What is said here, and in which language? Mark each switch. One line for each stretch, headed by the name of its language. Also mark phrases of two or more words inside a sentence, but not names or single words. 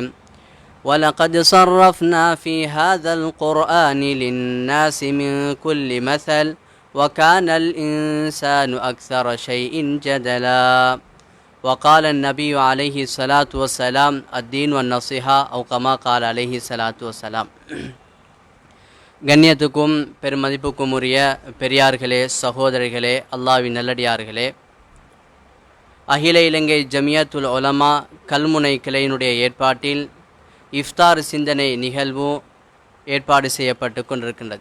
Arabic: ولقد صرفنا في هذا القرآن للناس من كل مثل وكان الإنسان أكثر شيء جدلا. وقال النبي عليه الصلاة والسلام الدين والنصيحة أو كما قال عليه الصلاة والسلام.
Tamil: கண்ணியத்துக்கும் பெருமதிப்புக்கும் உரிய பெரியார்களே, சகோதரிகளே, அல்லாஹ்வின் நல்லடியார்களே, அகில இலங்கை ஜமியத்துல் உலமா கல்முனை கிளையினுடைய ஏற்பாட்டில் இஃப்தார் சிந்தனை நிகழ்வு ஏற்பாடு செய்யப்பட்டு கொண்டிருக்கின்றது.